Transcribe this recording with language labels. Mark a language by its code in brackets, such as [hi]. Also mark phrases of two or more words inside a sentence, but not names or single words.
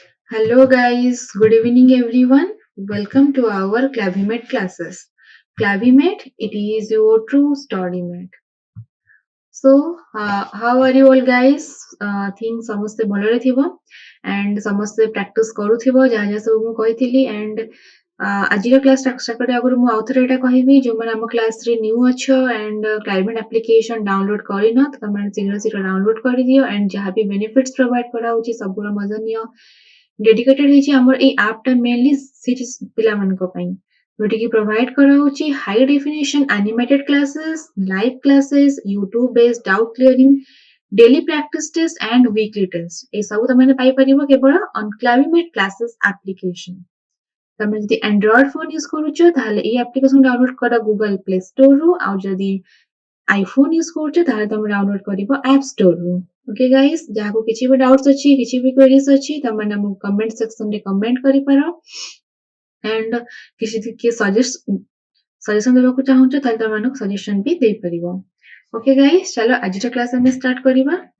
[en] Hello guys, good evening everyone. Welcome to our Clavimate classes. Clavimate, it is your true story mate. How are you all guys? Think [or] ସମସ୍ତେ ଭଲରେ ଥିବ and ସମସ୍ତେ ପ୍ରାକ୍ଟିସ କରୁଥିବ ଯାହା ଯାହା ସବୁ ମୁଁ କହିଥିଲି and ଆଜିର [en] class start [or] କରିବା ଆଗରୁ ମୁଁ ଆଉଥରେ ଏଇଟା କହିବି ଯୋଉମାନେ ଆମ କ୍ଲାସରେ ନ୍ୟୁ ଅଛ and [en] Climate application download [or] କରିନ ତ ତମେ ଶୀଘ୍ର ଡାଉନଲୋଡ କରିଦିଅ and ଯାହା ବି [en] benefits provide [or] କରାହଉଛି ସବୁର ମଜା ନିଅ। ଡେଡିକେଟେଡ ହେଇଛି ଆମର ଏଇ ଆପ୍ ଟା [en] mainly city [or] ପିଲାମାନଙ୍କ ପାଇଁ ଯୋଉଠିକି ପ୍ରୋଭାଇଡ କରାହଉଛି [en] high definition animated classes live classes YouTube based doubt clearing daily practice test and weekly test [or] ଏ ସବୁ ତମେ ପାଇପାରିବ କେବଳ [en] on Clavimate classes application. [or] ତମେ ଯଦି [en] Android phone use [or] କରୁଛ ତାହେଲେ ଏଇ [en] application download [or] କର ଗୁଗଲ ପ୍ଲେ ଷ୍ଟୋର ରୁ ଆଉ ଯଦି [en] iPhone use [or] କରୁଛ ତାହେଲେ ତମେ ଡାଉନଲୋଡ କରିବ ଆପ୍ ଷ୍ଟୋର ରୁ। [en] okay guys, [or] ଯାହାକୁ କିଛି ବି ଡାଉଟ୍ସ ଅଛି କିଛି ବି କ୍ୱେରିଜ ଅଛି ତମମାନେ ଆମକୁ [en] comment section [or] ରେ କମେଣ୍ଟ କରିପାର ଏଣ୍ଡ କିଛି କିଏ ସଜେସନ ଦେବାକୁ ଚାହୁଁଛ ତାହେଲେ ତମମାନଙ୍କୁ ସଜେସନ ବି ଦେଇପାରିବ। [en] okay guys, [or] ଚାଲ ଆଜିର କ୍ଲାସ ଆମେ ଷ୍ଟାର୍ଟ କରିବା।